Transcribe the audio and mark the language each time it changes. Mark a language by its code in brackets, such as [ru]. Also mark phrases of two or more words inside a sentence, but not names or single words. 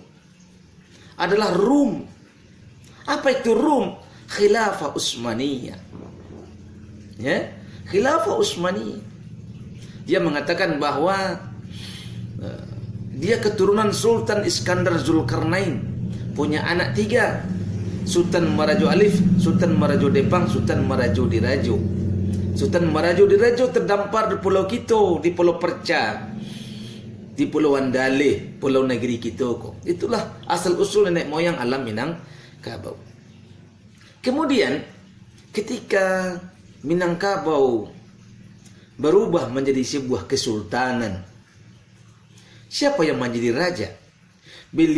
[id] Adalah Rum. Apa itu Rum? Khilafah Utsmaniyah. Ya, Khilafah Utsmaniyah. Dia mengatakan bahwa dia keturunan Sultan Iskandar Zulkarnain, punya anak 3, Sultan Marajo Alif, Sultan Marajo Depang, Sultan Marajo Dirajo. Sultan Marajo Dirajo terdampar di Pulau Kito, di Pulau Perca, di Pulau Andale, Pulau Negeri Kitoko. Itulah asal usul nenek moyang alam Minangkabau. Kemudian ketika Minangkabau berubah menjadi sebuah kesultanan, siapa yang menjadi raja?